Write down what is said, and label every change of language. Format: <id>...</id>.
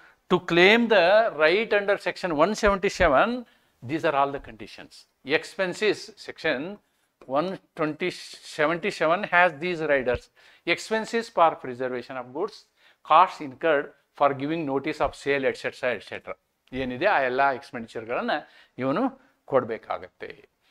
<en>To claim the right under section 177, these are all the conditions. Expenses, section 177 has these riders. Expenses for preservation of goods, costs incurred for giving notice of sale, etc.</en> <kn>ಏನಿದೆ ಆ ಎಲ್ಲ ಎಕ್ಸ್ಪೆಂಡಿಚರ್ಗಳನ್ನು ಇವನು ಕೊಡಬೇಕಾಗತ್ತೆ.</kn>